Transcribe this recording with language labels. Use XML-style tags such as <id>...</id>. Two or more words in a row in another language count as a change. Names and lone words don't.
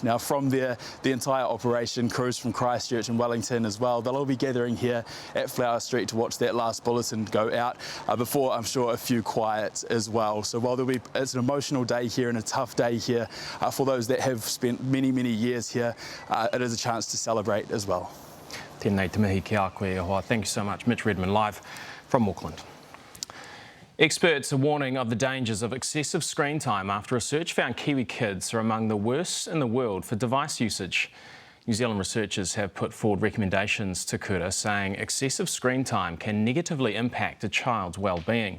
<en>Now, from there, the entire operation, crews from Christchurch and Wellington as well, they'll all be gathering here at Flower Street to watch that last bulletin go out before, I'm sure, a few quiets as well. So while it's an emotional day here and a tough day here for those that have spent many, many years here, it is a chance to celebrate as well.</en> <mi>Tēnei te mihi ki a koe e hoa.</mi> <en>Thank you so much. Mitch Redmond live from Auckland. Experts are warning of the dangers of excessive screen time after research found Kiwi kids are among the worst in the world for device usage. New Zealand researchers have put forward recommendations to kura saying excessive screen time can negatively impact a child's well-being.</en>